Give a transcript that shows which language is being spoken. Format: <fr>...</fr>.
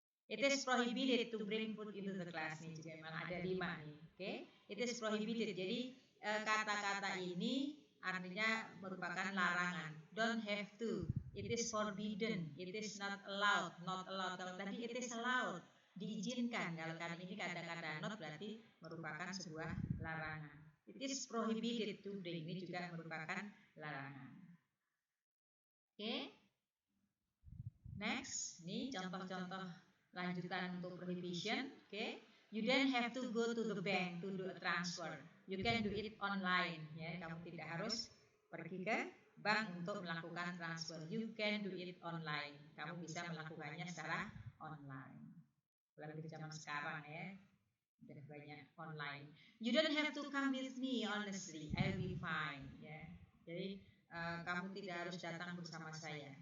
<en>It is prohibited to bring food into the class.</en> <id>Nih juga memang ada 5 nih. Oke,</id> <en>it is prohibited.</en> <id>Jadi kata-kata ini artinya merupakan larangan.</id> <en>Don't have to. It is forbidden. It is not allowed. Not allowed.</en> <id>Kalau tadi it is allowed, diizinkan. Kalau kali ini kata-kata not berarti merupakan sebuah larangan.</id> <en>It is prohibited to bring.</en> <id>Ini juga merupakan larangan. Oke. Next, ini contoh-contoh lanjutan untuk prohibition. Oke.</id> <en>You don't have to go to the bank to do a transfer. You can do it online.</en> <id>Ya, kamu tidak harus pergi ke bank untuk melakukan transfer.</id> <en>You can do it online.</en> <id>Kamu bisa melakukannya secara online. Apalagi di zaman sekarang ya, sudah banyak online.</id> <en>You don't have to come with me, honestly. I'll be fine.</en> <id>Ya, jadi kamu tidak harus datang bersama saya.</id>